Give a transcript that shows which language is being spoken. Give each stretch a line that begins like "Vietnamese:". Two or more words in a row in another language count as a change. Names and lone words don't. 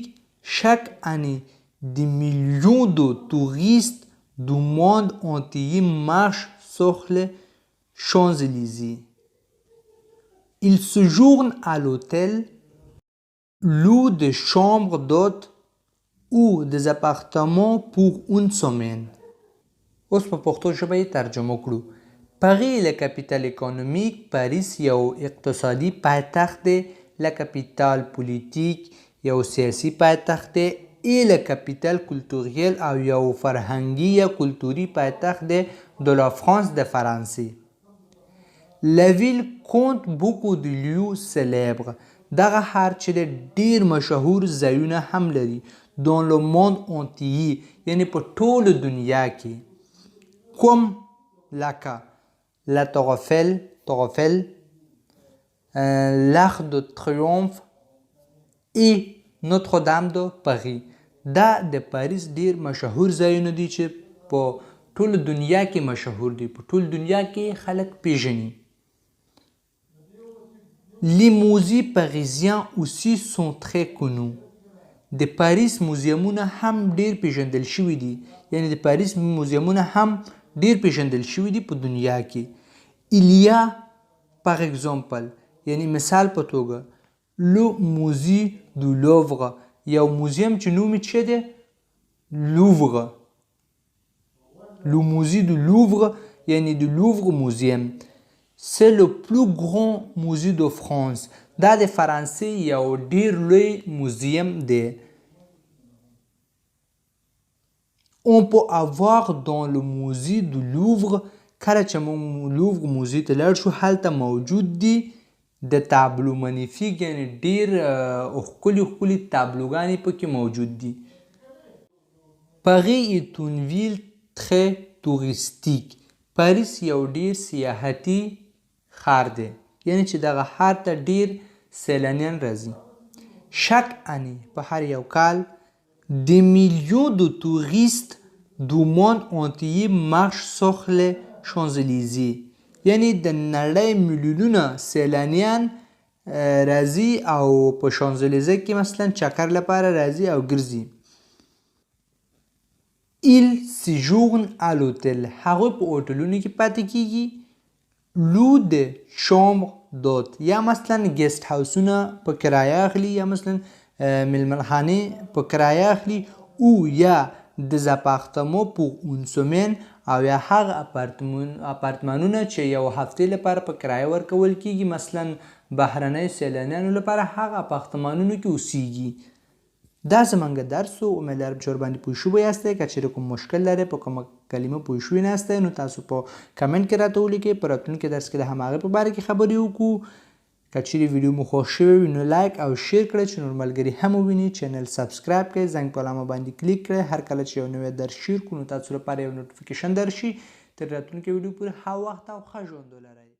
French: Chaque année, des millions de touristes du monde entier marchent sur les Champs-Élysées. Ils séjournent à l'hôtel, louent des chambres d'hôtes ou des appartements pour une semaine.
Pashto: اوس په پښتو ژبه یې ترجمه کړو.
French: Paris est la capitale économique.
Pashto: Paris یو اقتصادي پایتخت دی.
French: La capitale politique
Pashto: یو سیاسي پایتخت دی.
French: Et la capitale culturelle
Pashto: او یو فرهنګي یا کلتوري پایتخت دی
French: de la France
Pashto: د فرانسې.
French: La ville compte beaucoup de lieux célèbres.
Pashto: دغه ښار چې دی ډیر مشهور ځایونه هم لري
French: dans le monde entier
Pashto: یعنی په ټوله دنیا کې کوم لکه
French: la tour Eiffel l'arc de triomphe et notre dame de Paris
Pashto: دا د پاریس ډیر مشهور ځایونه دي چې په ټوله دنیا کې مشهور دي په ټوله دنیا کې خلک پیژني
French: Les musées parisiens aussi sont très connus.
Pashto: د پاریس موزیمونه هم ډیر پیژندل شوي دي یعنی د پاریس موزیمونه هم ډیر پیژندل شوي دي په دنیا کې
French: Il y a par exemple
Pashto: یعنی مثال په توګه
French: le musée du Louvre
Pashto: یو موزیم چې نوم یې څه دی لوuvre
French: le musée du Louvre
Pashto: یعنی د لوuvre موزیم
French: C'est le plus grand musée de France.
Pashto: دا د فرانسې یو ډیر لوی موزیم دی.
French: On peut avoir dans le musée du Louvre
Pashto: کله چې موږ لوuvre موزې ته لاړ شو هلته موجود دي
French: des tableaux magnifiques
Pashto: یعنی ډیر ښکلي تابلوګانې پکې موجود دي.
French: Paris est une ville très touristique.
Pashto: پاریس یو ډیر سیاحتي ښار دی یعنی چې دغه ښار ته ډیر سیلانیان راځي
French: chaque année
Pashto: په هر یو کال
French: des millions de touristes du monde entier marchent sur les Champs-Élysées
Pashto: یعنی د نړۍ میلیونونه سیلانیان راځي او په شانزلیزه کې مثلا چکر لپاره راځي او ګرځي
French: ils séjournent à l'hôtel
Pashto: هغوی په هوټلونو کې پاتې کیږي
French: loue des chambres d'hôtes
Pashto: یا مثلا ګیسټ هاوسونه په کرایه اخلي یا مثلا ملمنخانې په کرایه اخلي او یا
French: des appartements pour une semaine
Pashto: او یا هغه اپارتمانونه چې یو هفتې لپاره په کرایه ورکول کیږي مثلا بهرنۍ سیلانیانو لپاره هغه اپارتمانونو کې اوسیږي دا زمونږ درس و امیدوارم چې ورباندې پوه شوي یاستئ که چیرې کوم مشکل لرئ په کومه کلمه پوه شوي نه یاستئ نو تاسو په کمنټ کې راته ولیکئ په راتلونکي درس کې د هماغې په باره کې خبرې وکړو که چیرې ویډیو مو خوښ شوی وي نو لایک او شیر کړئ چې نور ملګري هم وویني چینل سبسکرایب کړئ زنګ په علامه باندې کلیک کړئ هر کله چې یو نوی درس شیر کړو نو تاسو لپاره یو نوټیفیکیشن درشي تر راتلونکي ویډیو پورې ښه وخت او ښه ژوند ولرئ